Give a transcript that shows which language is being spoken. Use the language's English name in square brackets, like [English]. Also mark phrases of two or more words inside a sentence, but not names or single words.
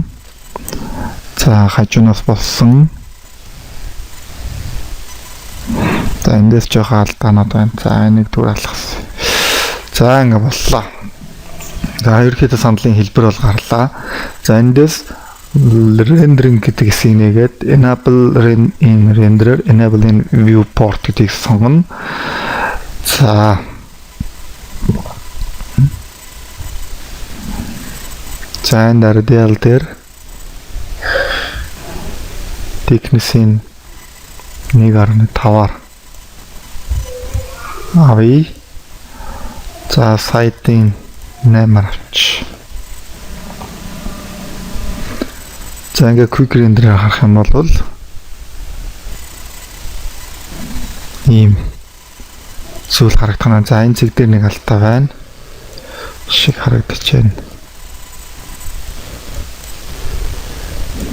[Mongolian] За хажуунаас болсон. За эндээс жоох алдаанууд байна. За энийг түр алгасан. За ингэ боллоо. За ерөөхдөө сандлын хэлбэр бол гарлаа. За эндээс rendering гэдэг хэсгийг нэгээд [English] enable in renderer, enable in viewport [Mongolian] гэдгийг сонгоно. За за энэ radial дээр thickness-ийн 1.5-аар авъя. За side-ийн 8-аар авч. За ингээ [English] quick render [Mongolian] харах юм бол ийм зүйл харагдах нь. За энэ цэг дээр нэг алдаа байна. шиг харагдаж байна.